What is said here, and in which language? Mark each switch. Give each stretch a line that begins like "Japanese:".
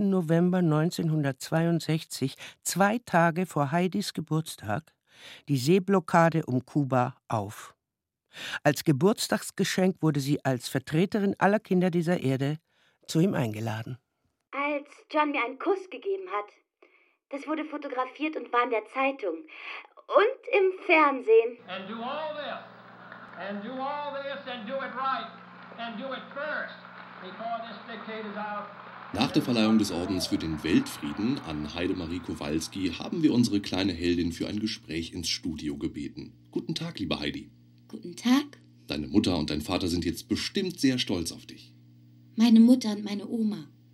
German: November 1962, zwei Tage vor Heidis Geburtstag, die Seeblockade um Kuba auf. Als Geburtstagsgeschenk wurde sie als Vertreterin aller Kinder dieser Erde zu ihm eingeladen. Als John mir einen Kuss gegeben hat, das wurde fotografiert und war in der Zeitung und im Fernsehen.
English: And do all this, and do all this, and do it right, and do it first, before this dictate is out.
German: Nach der Verleihung des Ordens für den Weltfrieden an Heidemarie Kowalski haben wir unsere kleine Heldin für ein Gespräch ins Studio gebeten. Guten Tag, liebe Heidi. Guten Tag. Deine Mutter und dein Vater sind jetzt bestimmt sehr stolz auf dich. Meine Mutter und meine Oma.